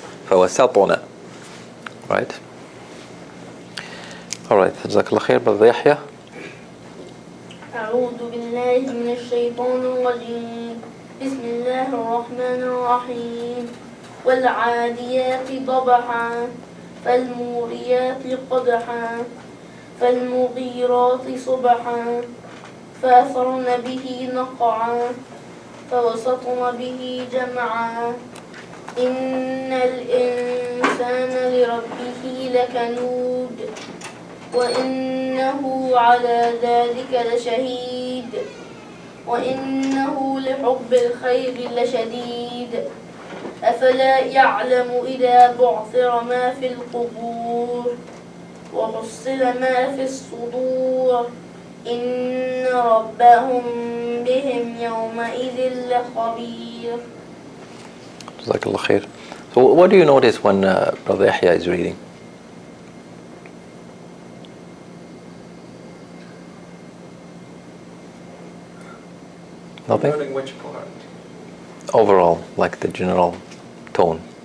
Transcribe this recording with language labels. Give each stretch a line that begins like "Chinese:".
Arabic: فوسطنا,
English: right? All right. Jazakallah khair, Brother Yahya.
Arabic: أعوذ بالله من الشيطان الرجيم بسم الله الرحمن الرحيم والعاديات ضبحا فالموريات قدحا فالمغيرات صبحا فأثرن به نقعا فوسطن به جمعا إن الإنسان لربه لكنود وإنه على ذلك لشهيد وإنه لحب الخير لشديد أفلا يعلم إذا بعثر ما في القبور وحصل ما في الصدور إن ربهم بهم يومئذ لخبير.
English: Jazakallah khair. So what do you notice when Brother Yahya is reading? Nothing? Regarding which part? Overall, like the general tone.